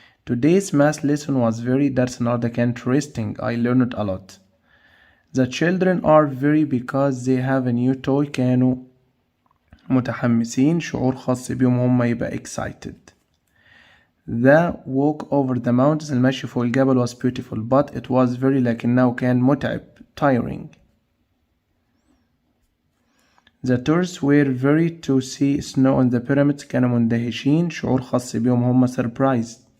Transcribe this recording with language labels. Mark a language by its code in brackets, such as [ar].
[en] Today's math lesson was very درس النهاردة كان interesting. I learned a lot. The children are very because they have a new toy. [ar] كانوا متحمسين شعور خاص بيهم هم يبقى excited. [en] The walk over the mountains المشي فوق الجبل was beautiful but it was very لكنه كان متعب tiring. The tourists were very to see snow on the pyramids كانوا مندهشين شعور خاص بيهم هم surprised.